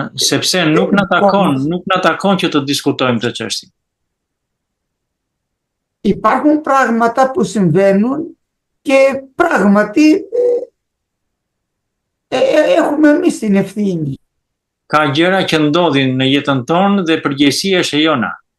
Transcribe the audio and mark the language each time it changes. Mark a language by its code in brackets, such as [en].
[sq] Sepse nuk na takon që të diskutojmë këtë çështje. [el] Υπάρχουν πράγματα που συμβαίνουν και πράγματι έχουμε εμείς την ευθύνη. [sq] Ka gjëra që ndodhin në jetën tonë dhe përgjegjësia është e jona.